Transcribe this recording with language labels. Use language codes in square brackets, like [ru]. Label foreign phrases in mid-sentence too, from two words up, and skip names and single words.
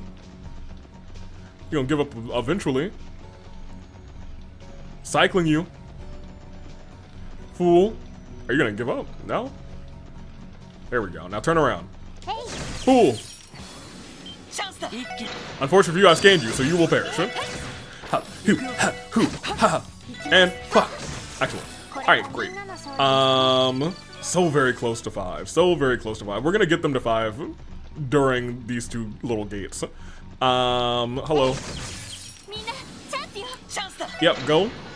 [en] You're gonna give up eventually. Cycling you. Fool. Are you gonna give up? No? There we go. Now turn around. Fool. Unfortunately for you, I scanned you, so you will perish. Ha, hoo, ha, hoo, ha, and ha. Excellent. Alright, great. So very close to 5. So very close to 5. We're gonna get them to 5 during these two little gates. Hello. Yep, go.